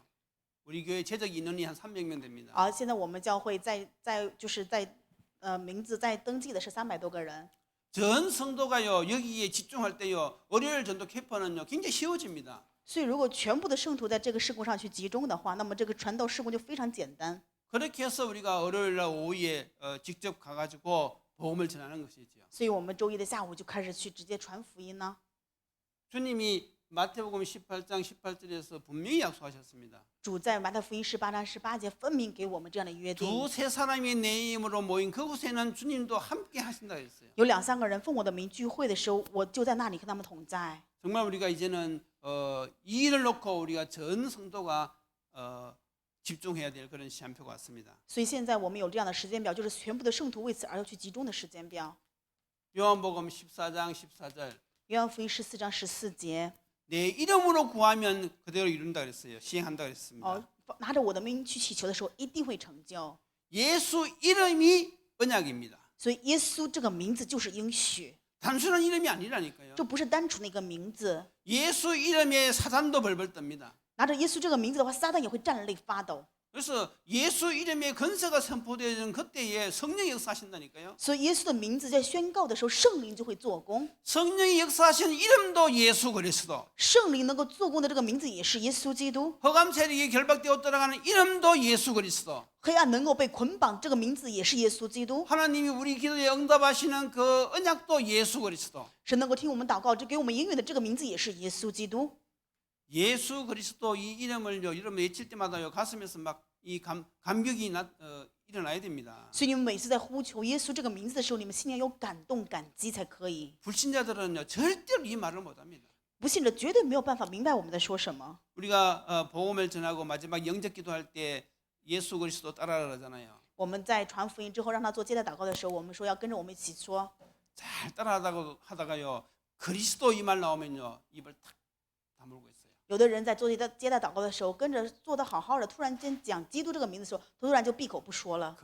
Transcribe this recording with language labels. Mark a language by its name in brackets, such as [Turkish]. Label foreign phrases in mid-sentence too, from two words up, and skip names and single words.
[Korean] 우리 교회 재적 인원이 한 300명 됩니다. [Chinese] 现在我们教会名字在登记的是300多个人。 [Korean] 전 성도가요 여기에 집중할 때요 월요일 전도 캠프는요 굉장히 쉬워집니다. [Chinese] 所以如果全部的圣徒在这个事工上去集中的话，那么这个传道事工就非常简单。 [Korean] 그렇게 해서 우리가 월요일 날 오후에 직접 가가지고 복음을 전하는 것이지요. [Chinese] 所以我们周一的下午就开始去直接传福音呢。 [Korean] 주님이 마태복음 18장 18절에서 분명히 약속하셨습니다. [Chinese] 主在马太福音18章18节分明给我们这样的约定， [Korean] 두세 사람이 내 이름으로 모인 그곳에는 주님도 함께 하신다 했어요. [Chinese] 有2、3个人奉我的名聚会的时候，我就在那里跟他们同在。 [Korean] 정말 우리가 이제는 이 일을 놓고 우리가 전 성도가 집중해야 될 그런 시간표가 왔습니다. [Chinese] 所以现在我们有这样的时间表，就是全部的圣徒为此而要去集中的时间表。 [Korean] 요한복음 14장 14절 [Chinese] 约翰福音14章14节， [Korean] 내 이름으로 구하면 그대로 이룬다 그랬어요. 시행한다 그랬습니다. [Chinese] 拿着我的名去祈求的时候，一定会成就。 [Korean] 예수 이름이 언약입니다. [Chinese] 所以耶稣这个名字就是应许， [Korean] 단순한 이름이 아니라니까요. [Chinese] 这不是单纯的一个名字。 [Korean] 예수 이름에 사단도 벌벌 떱니다. [Chinese] 拿着耶稣这个名字的话，撒旦也会战栗发抖。 [Korean] 그래서 예수 이름의 권세가 선포되는 그때에 성령이 역사하신다니까요. [Chinese] 所以耶稣的名字在宣告的时候，圣灵就会做工。 [Korean] 성령이 역사하신 이름도 예수 그리스도. [Chinese] 圣灵能够做工的这个名字也是耶稣基督。 [Korean] 허감 세력이 결박되어 들어가는 이름도 예수 그리스도. [Chinese] 黑暗能够被捆绑，这个名字也是耶稣基督。 [Korean] 하나님이 우리 기도에 응답하시는 그 언약도 예수 그리스도. [Chinese] 神能够听我们祷告，这给我们应允的这个名字也是耶稣基督。 [Korean] 예수 그리스도 이 이름을요, 여러분 외칠 때마다요 가슴에서 막 이 감격이 일어나야 됩니다. [Chinese] 所以你们每次在呼求耶稣这个名字的时候，你们心里要有感动、感激才可以。 [Korean] 불신자들은요 절대로 이 말을 못합니다. [Chinese] 不信者绝对没有办法明白我们在说什么。 [Korean] 우리가 복음을 전하고 마지막 영접 기도할 때 예수 그리스도 따라라 그러잖아요. [Chinese] 我们在传福音之后，让他做接待祷告的时候，我们说要跟着我们一起说。 [Korean] 잘 따라하다가요 그리스도 이 말 나오면요 입을 탁 다물고 있어요. [Chinese] 有的人在做接待祷告的时候，跟着做得好好的，突然间讲基督这个名字的时候，突然就闭口不说了。